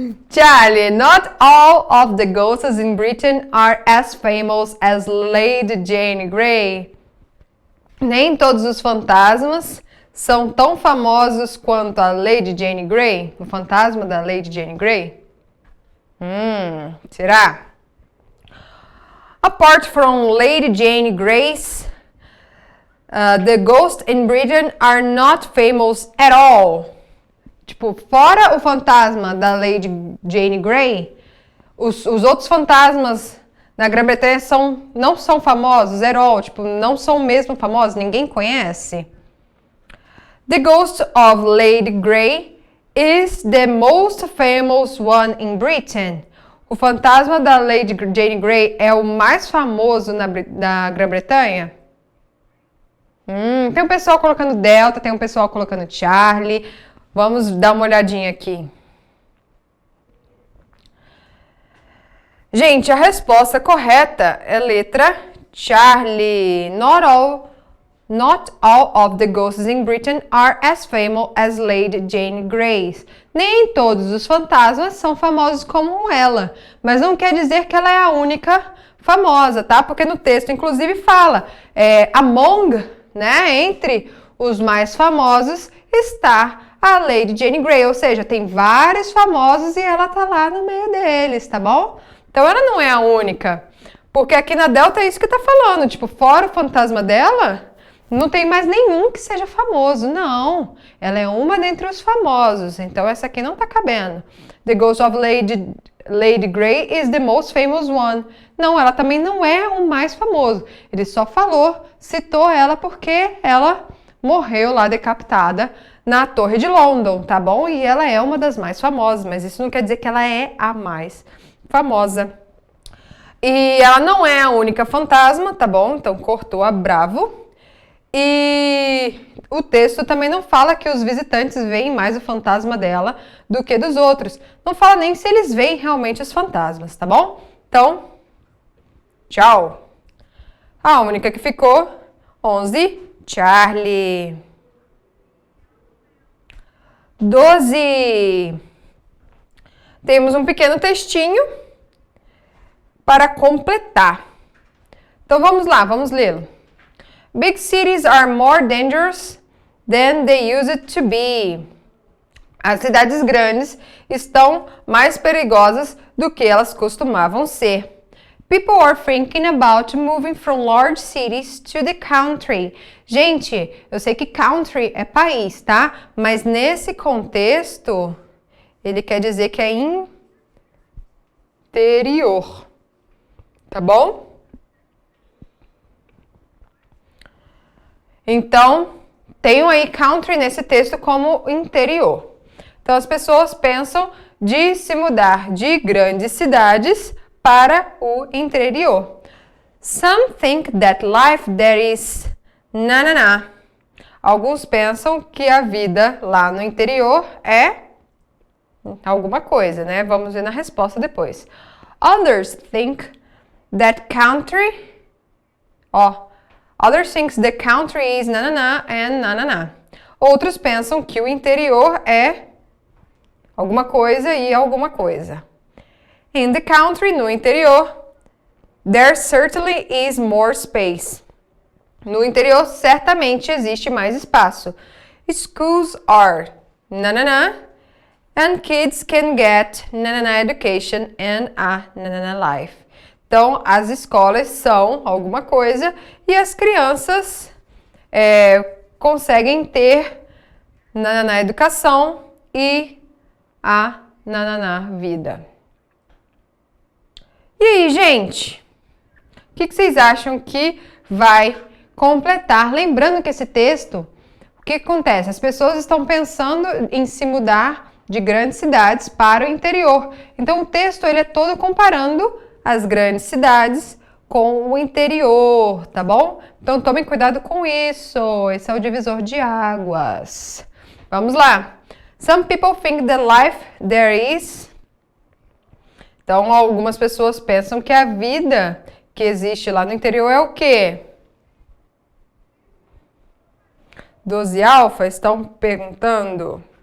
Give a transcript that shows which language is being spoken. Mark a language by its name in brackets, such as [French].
[English] Charlie, not all of the ghosts in Britain are as famous as Lady Jane Grey. [Portuguese] Nem todos os fantasmas são tão famosos quanto a Lady Jane Grey, o fantasma da Lady Jane Grey. Será? [English] Apart from Lady Jane Grey's, the ghosts in Britain are not famous at all. [Portuguese] Tipo, fora o fantasma da Lady Jane Grey, os outros fantasmas na Grã-Bretanha não são famosos [English] at all. [Portuguese] Tipo, não são mesmo famosos, ninguém conhece. [English] The ghost of Lady Grey is the most famous one in Britain. [Portuguese] O fantasma da Lady Jane Grey é o mais famoso na Grã-Bretanha? Tem um pessoal colocando Delta, tem um pessoal colocando Charlie. Vamos dar uma olhadinha aqui. Gente, a resposta correta é letra Charlie. [English] Not all of the ghosts in Britain are as famous as Lady Jane Grey. [Portuguese] Nem todos os fantasmas são famosos como ela, mas não quer dizer que ela é a única famosa, tá? Porque no texto, inclusive, fala among, né? Entre os mais famosos está a Lady Jane Grey, ou seja, tem vários famosos e ela tá lá no meio deles, tá bom? Então ela não é a única, porque aqui na Delta é isso que tá falando, tipo, fora o fantasma dela, não tem mais nenhum que seja famoso, não. Ela é uma dentre os famosos, então essa aqui não tá cabendo. [English] The Ghost of Lady Lady Grey is the most famous one. [Portuguese] Não, ela também não é o mais famoso. Ele só citou ela porque ela morreu lá decapitada na Torre de London, tá bom? E ela é uma das mais famosas, mas isso não quer dizer que ela é a mais famosa. E ela não é a única fantasma, tá bom? Então cortou a bravo. E o texto também não fala que os visitantes veem mais o fantasma dela do que dos outros. Não fala nem se eles veem realmente os fantasmas, tá bom? Então, tchau. A única que ficou, 11, Charlie. 12. Temos um pequeno textinho para completar. Então vamos lá, vamos lê-lo. [English] Big cities are more dangerous than they used to be. [Portuguese] As cidades grandes estão mais perigosas do que elas costumavam ser. [English] People are thinking about moving from large cities to the country. [Portuguese] Gente, eu sei que country é país, tá? Mas nesse contexto, ele quer dizer que é interior. Tá bom? Então, tenho aí country nesse texto como interior. Então, as pessoas pensam de se mudar de grandes cidades para o interior. [English] Some think that life there is na. [Portuguese] Alguns pensam que a vida lá no interior é alguma coisa, né? Vamos ver na resposta depois. [English] Others think that country... Others think the country is na and na. [Portuguese] Outros pensam que o interior é alguma coisa e alguma coisa. [English] In the country, [Portuguese] no interior, [English] there certainly is more space. [Portuguese] No interior, certamente existe mais espaço. [English] Schools are na and kids can get na education and a na life. [Portuguese] Então, as escolas são alguma coisa e as crianças conseguem ter na educação e a na vida. E aí, gente? O que vocês acham que vai completar? Lembrando que esse texto, o que acontece? As pessoas estão pensando em se mudar de grandes cidades para o interior. Então, o texto ele é todo comparando as grandes cidades com o interior, tá bom? Então, tomem cuidado com isso. Esse é o divisor de águas. Vamos lá. [English] Some people think that life there is... [Portuguese] Então, algumas pessoas pensam que a vida que existe lá no interior é o quê? 12 alfa estão perguntando.